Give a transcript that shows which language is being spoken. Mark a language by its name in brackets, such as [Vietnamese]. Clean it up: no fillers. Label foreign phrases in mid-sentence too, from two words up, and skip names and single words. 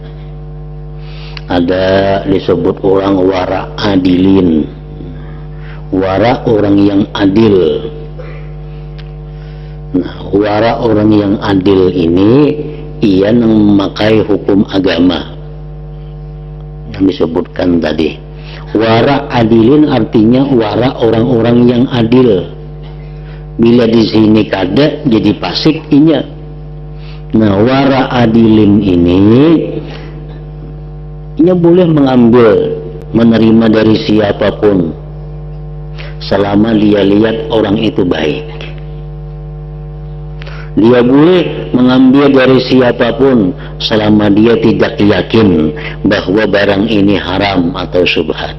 [Indonesian] Ada disebut orang [Arabic] ورع عادلين, [Indonesian] wara orang yang adil. Nah, wara orang yang adil ini ia yang memakai hukum agama yang disebutkan tadi. [Arabic] ورع عادلين [Indonesian] artinya wara orang-orang yang adil. [Banjar] Bila di sini kada jadi pasik inya. [Indonesian] Nah, [Arabic] ورع عادلين [Indonesian] ini ia boleh mengambil, menerima dari siapapun selama dia lihat orang itu baik. Dia boleh mengambil dari siapapun selama dia tidak yakin bahwa barang ini haram atau syubhat.